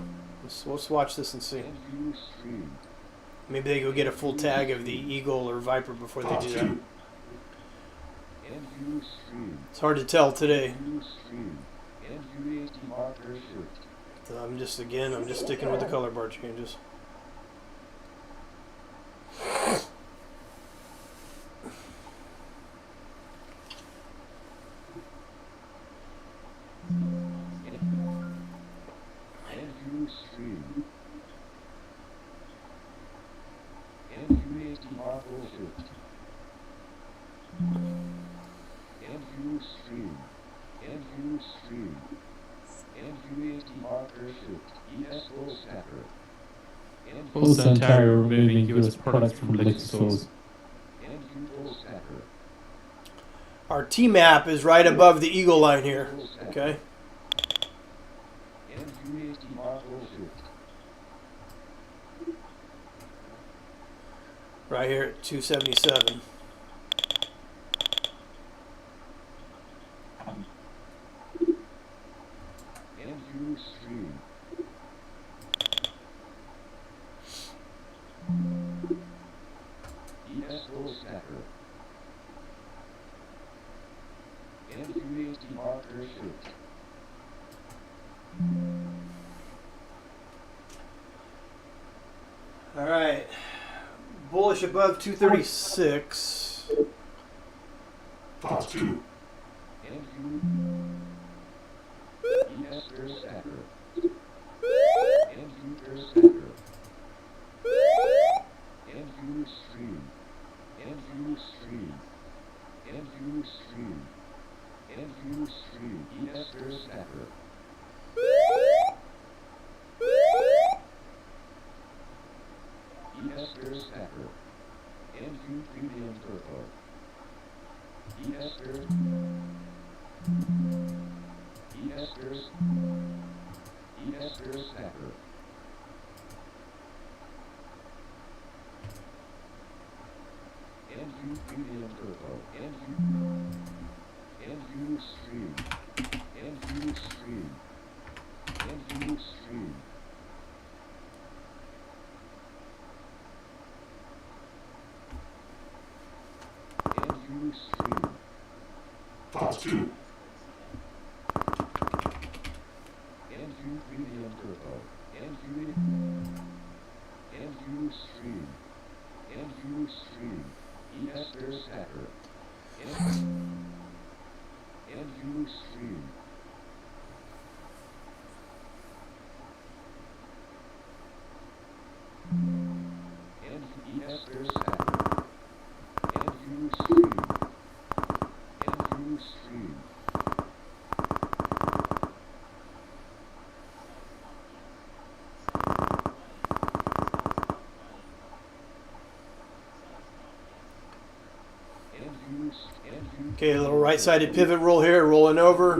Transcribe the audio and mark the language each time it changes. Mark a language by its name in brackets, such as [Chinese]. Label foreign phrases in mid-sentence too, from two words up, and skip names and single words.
[English] Let's watch this and see. Maybe they go get a full tag of the Eagle or Viper before they do that. NU stream. It's hard to tell today. NU stream. NUAT marker shift. So I'm just sticking with the color bar changes. NU stream. NUAT marker shift. NU stream. NU stream. NUAT marker shift. ES full stacker. Both Ontario removing US products from liquor stores. NU full stacker. Our T map is right above the eagle line here. Okay. NUAT marker shift. Right here at 277. NU stream. ES full stacker. NUAT marker shift. All right. Bullish above 236. Top 2. NU. ES per stacker. NU per stacker. NU stream. NU stream. NU stream. NU stream. ES per stacker. ES per stacker. NU premium turbo. ES per. ES per. ES per stacker. NU premium turbo. NU stream. NU stream. NU stream. NU stream. Top 2. NU premium turbo. NU stream. NU stream. ES per stacker. NU stream. NU ES per stacker. NU stream. NU stream. Okay, a little right-sided pivot roll here, rolling over.